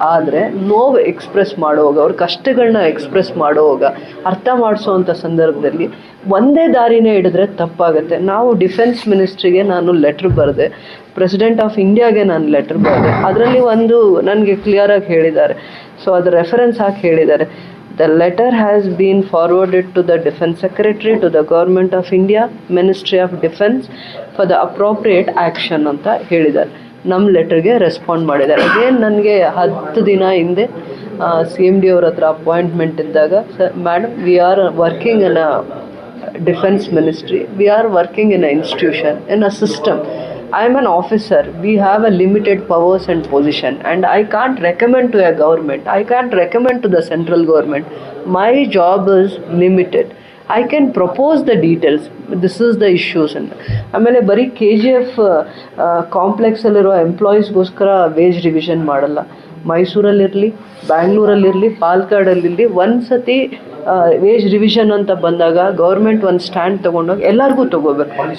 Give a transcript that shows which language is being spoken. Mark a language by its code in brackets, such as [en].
[kn] ಆದರೆ ನೋವು ಎಕ್ಸ್ಪ್ರೆಸ್ ಮಾಡುವಾಗ, ಅವ್ರ ಕಷ್ಟಗಳನ್ನ ಎಕ್ಸ್ಪ್ರೆಸ್ ಮಾಡುವಾಗ, ಅರ್ಥ ಮಾಡಿಸೋವಂಥ ಸಂದರ್ಭದಲ್ಲಿ ಒಂದೇ ದಾರಿನೇ ಹಿಡಿದ್ರೆ ತಪ್ಪಾಗುತ್ತೆ. ನಾವು ಡಿಫೆನ್ಸ್ ಮಿನಿಸ್ಟ್ರಿಗೆ ನಾನು ಲೆಟ್ರ್ ಬರೆದೆ, ಪ್ರೆಸಿಡೆಂಟ್ ಆಫ್ ಇಂಡಿಯಾಗೆ ನಾನು ಲೆಟ್ರ್ ಬರೆದೆ. ಅದರಲ್ಲಿ ಒಂದು ನನಗೆ ಕ್ಲಿಯರಾಗಿ ಹೇಳಿದ್ದಾರೆ. ಸೊ ಅದು ರೆಫರೆನ್ಸ್ ಹಾಕಿ ಹೇಳಿದ್ದಾರೆ. [en] The letter has been forwarded to the Defence Secretary, to the Government of India, Ministry of Defence for the appropriate action [kn] ಅಂತ ಹೇಳಿದ್ದಾರೆ. ನಮ್ಮ ಲೆಟರ್ಗೆ ರೆಸ್ಪಾಂಡ್ ಮಾಡಿದ್ದಾರೆ. ಅದೇನು ನನಗೆ 10 ದಿನ ಹಿಂದೆ CMD ಅವ್ರ ಹತ್ರ ಅಪಾಯಿಂಟ್ಮೆಂಟ್ ಇದ್ದಾಗ, [en] Madam we are working in a defence ministry, we are working in a institution, in a system. I am an officer. We have a limited powers and position, and I can't recommend to a government. I can't recommend to the central government. My job is limited. I can propose the details. This is the issues. [kn] ಆಮೇಲೆ ಬರೀ KGF ಕಾಂಪ್ಲೆಕ್ಸಲ್ಲಿರೋ ಎಂಪ್ಲಾಯೀಸ್ಗೋಸ್ಕರ wage revision ಮಾಡಲ್ಲ. ಮೈಸೂರಲ್ಲಿರಲಿ, ಬ್ಯಾಂಗ್ಳೂರಲ್ಲಿರಲಿ, ಪಾಲಕ್ಕಾಡಲ್ಲಿರಲಿ ಒಂದು ಸತಿ wage revision ಅಂತ ಬಂದಾಗ government ಒಂದು stand ತೊಗೊಂಡೋಗಿ ಎಲ್ಲರಿಗೂ ತೊಗೋಬೇಕು.